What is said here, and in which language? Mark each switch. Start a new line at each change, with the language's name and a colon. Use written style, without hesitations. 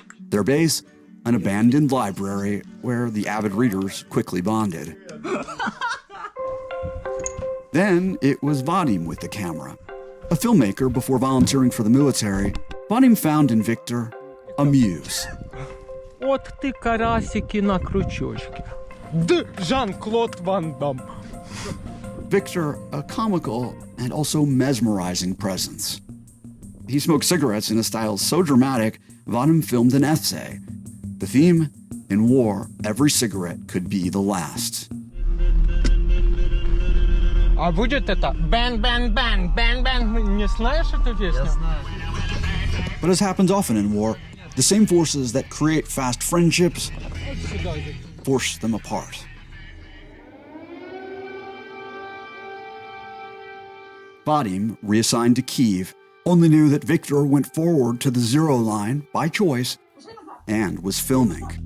English: Their base, an abandoned library where the avid readers quickly bonded. Then it was Vadim with the camera. A filmmaker before volunteering for the military, Vadim found in Victor a muse.
Russian: Вот ты карасики на крючочке. Да, Жан-Клод Ван Дам.
English: Victor, a comical and also mesmerizing presence. He smoked cigarettes in a style so dramatic, Vadim filmed an essay. The theme, in war, every cigarette could be the last.
Russian: А будет это бэн, бэн, бэн, бэн, бэн. Не знаешь эту песню?
English: But as happens often in war, the same forces that create fast friendships force them apart. Vadim, reassigned to Kyiv, only knew that Victor went forward to the zero line by choice and was filming.